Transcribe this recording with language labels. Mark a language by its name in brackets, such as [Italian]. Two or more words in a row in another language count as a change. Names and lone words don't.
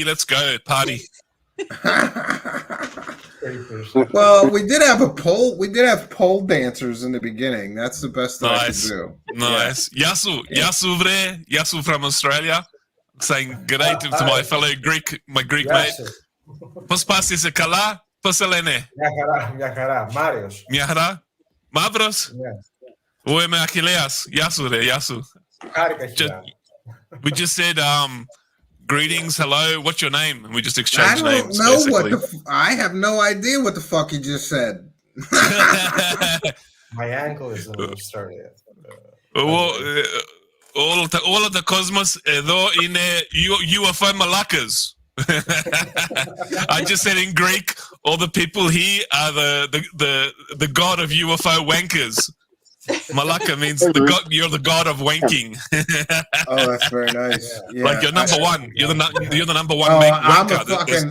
[English] Let's go party. Well, we did have a pole. We did have pole dancers in the beginning. That's the best that I could do. Nice. Yeah. Yasu from Australia, saying g'day to my fellow Greek, my Greek mate. [Greek] Πώς πας είσαι καλά? Πώς σε λένε? Μια χαρά. Μάριος. Μια χαρά. Μαύρος. Εγώ είμαι Αχιλλέας. Γεια σου ρε, γεια σου. [English] We just said greetings, hello, what's your name? And we just exchanged names. I have no idea what the fuck you just said. My ankle is a little started. [Greek] όλος ο κόσμος εδώ είναι UFO malakas. [English] I just said in Greek, all the people here are the god of UFO wankers. Malaka means you're the god of wanking. Oh, that's very nice. Yeah. Like you're number one. You're the number one. Wanker.